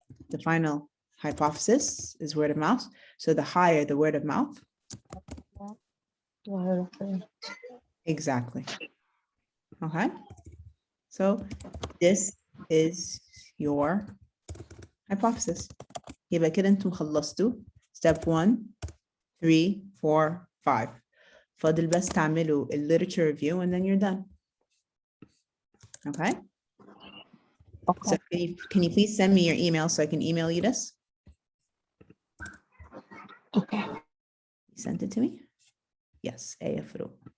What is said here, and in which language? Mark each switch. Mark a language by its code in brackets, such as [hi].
[en] The final hypothesis is word of mouth. So the higher the word of mouth. Exactly. Okay. So this is your hypothesis. [ar] يبقى كده انتم خلصتوا [en] step 1, 3, 4, 5. [ar] فاضل بس تعملوا [en] literature review and then you're done. Okay. So can you please send me your email so I can email you this? Okay. You sent it to me? Yes, AFRO.